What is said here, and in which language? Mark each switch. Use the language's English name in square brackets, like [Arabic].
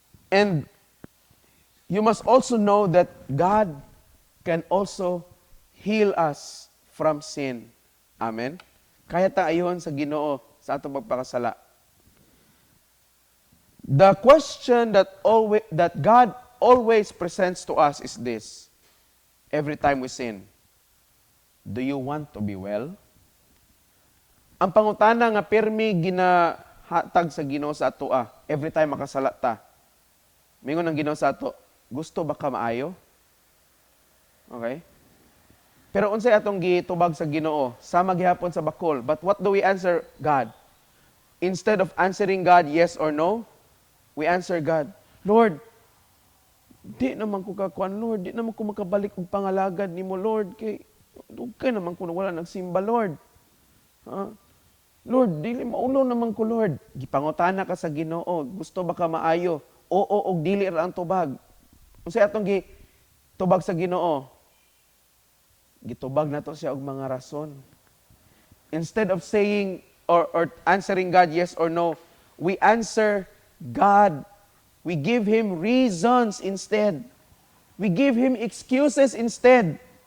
[English] And you must also know that God can also heal us from sin. Amen? [Cebuano] Kaya ta ayon sa Ginoo sa atong pagpakasala. [English] The question that God always presents to us is this. Every time we sin, do you want to be well? [Cebuano] Ang pangutana nga pirmi ginahatag sa Ginoo sa ato [English] every time [Cebuano] makasala ta. Mingon ang Ginoo sa ato, gusto ba ka maayo? Okay? Pero unsay atong gitubag sa Ginoo, sama gihapon sa bakol. [English] But what do we answer God? Instead of answering God yes or no, we answer God, [Cebuano] Lord, di naman ko kakuan, Lord, di naman ko makabalik og pangalagad nimo, Lord, kay dugay naman ko wala nagsimba, Lord. Lord, dili maulo naman ko, Lord. Gipangutana ka sa Ginoo, gusto ba ka maayo? Oo, og dili ra ang tubag. Unsay atong gitubag sa Ginoo? Gitubag nato siya og mga rason. [English] Instead of saying or answering God yes or no, we answer God. We give Him reasons instead. We give Him excuses instead.